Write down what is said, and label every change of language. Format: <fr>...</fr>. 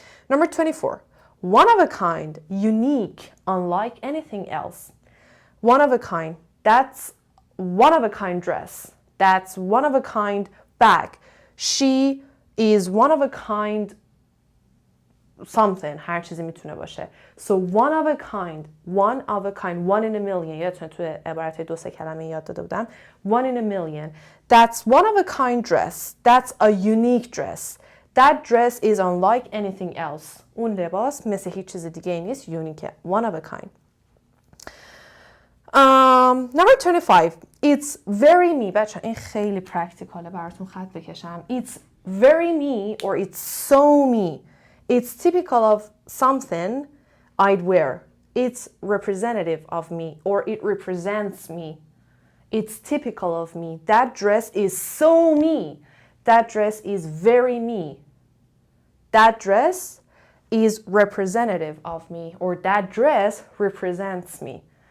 <en>Number 24. One of a kind, unique, unlike anything else. One of a kind. That's one of a kind dress. That's one of a kind bag. She is one of a kind something.</en> <fa>هر چیزی میتونه باشه.</fa> <en>So one of a kind. One in a million.</en> <fa>یادتونه تو عبارت 2-3 کلمه یاد داده بودم.</fa> <en>One in a million. That's one of a kind dress. That's a unique dress. That dress is unlike anything else.</en> <fa>اون لباس مثل هیچ چیز دیگه نیست.</fa> <en>Unique. One of a kind. Number 25. It's very me.</en> <fa>بچه این خیلی پرکتیکاله براتون خط بکشم.</fa> <en>It's very me or it's so me. It's typical of something I'd wear. It's representative of me or it represents me. It's typical of me. That dress is so me. That dress is very me. That dress is representative of me or that dress represents me.</en>